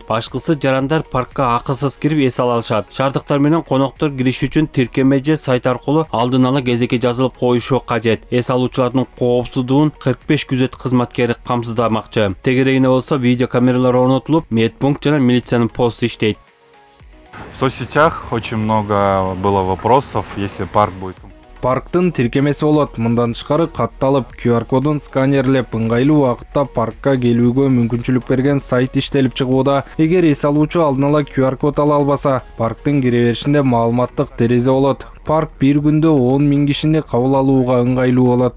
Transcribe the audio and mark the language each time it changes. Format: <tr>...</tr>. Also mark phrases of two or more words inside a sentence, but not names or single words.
<ky>Башкысы жарандар паркка акысыз кирип эс ала алышат. Шаардыктар менен коноктор кириш үчүн тиркеме же сайт аркылуу алдын ала кезекке жазылып коюшу кажет. Эс алуучулардын коопсуздугун 45 күзөт кызматкери камсыздамакчы. Тегерегине болсо видео камералар орнотулуп, медпункт жана пост иштейт.</ky> <ru>в соцсетях очень много было вопросов, если парк будет.</ru> <ky>Парктын тиркемеси болот. Мындан тышкары катталып, QR-кодун сканерлеп, ыңгайлуу убакытта паркка келүүгө мүмкүнчүлүк берген сайт иштелип чыгууда. Эгер эс алуучу алдын ала QR-код ала албаса, парктын кире беришинде маалыматтык терезе болот. Парк бир күндө 10 000 кишини кабыл алууга ыңгайлуу болот.</ky>